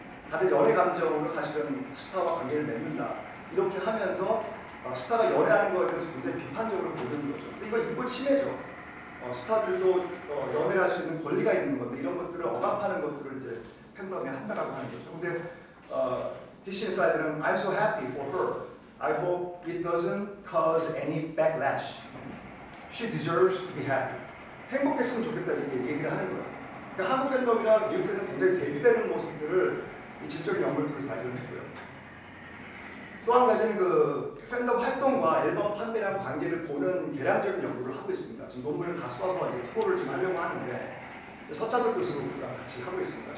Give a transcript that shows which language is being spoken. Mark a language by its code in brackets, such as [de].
[ko] 다들 연애 감정으로 사실은 스타와 관계를 맺는다. 이렇게 하면서 스타가 연애하는 거에 대해서 굉장히 비판적으로 보는 거죠. 근데 이거 인권 침해죠. 스타들도 연애를 할 수 있는 권리가 있는 건데 이런 것들을 억압하는 것들을 이제 팬덤이 한다라고 하는 거죠. 근데 DC 인사이드는 [en] I'm so happy for her. I hope it doesn't cause any backlash. She deserves to be happy. [ko] 행복했으면 좋겠다 이렇게 얘기를 하는 거예요. 그러니까 한국 팬덤이랑 미국 팬덤 굉장히 대비되는 모습들을 이 질적인 연구를 통해서 발견했고요. 또 한 가지는 그 팬덤 활동과 앨범 판매랑 관계를 보는 계량적인 연구를 하고 있습니다. 지금 논문을 다 써서 이제 투고를 지금 하려고 하는데 서차석 교수랑 같이 하고 있습니다.